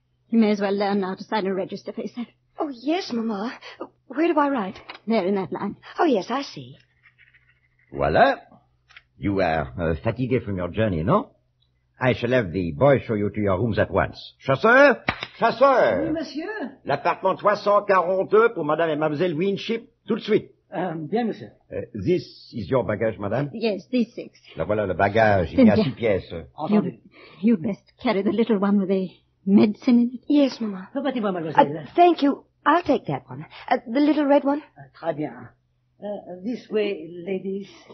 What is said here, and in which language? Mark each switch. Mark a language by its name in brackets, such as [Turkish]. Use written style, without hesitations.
[English] You may as well learn now to sign a register for yourself. Oh, yes, Mamma. Where do I write? There, in that line. Oh, yes, I see. [French] Voila. [English] You are [French] fatigué [English] from your journey, no? I shall have the boy show you to your rooms at once. [French] Chasseur! Chasseur! Oui, monsieur. L'appartement 342 pour madame et mademoiselle Winship, tout de suite. Bien, monsieur. [English] This is your baggage, madame? Yes, these 6. [French] La voilà le bagage. Il y a 6 pièces. Entendu. [English] You'd best carry the little one with the medicine in it. Yes, Mama. [French] Repartez-moi, mademoiselle. [English] Thank you. I'll take that one. The little red one? [French] Très bien. [English] This way, ladies.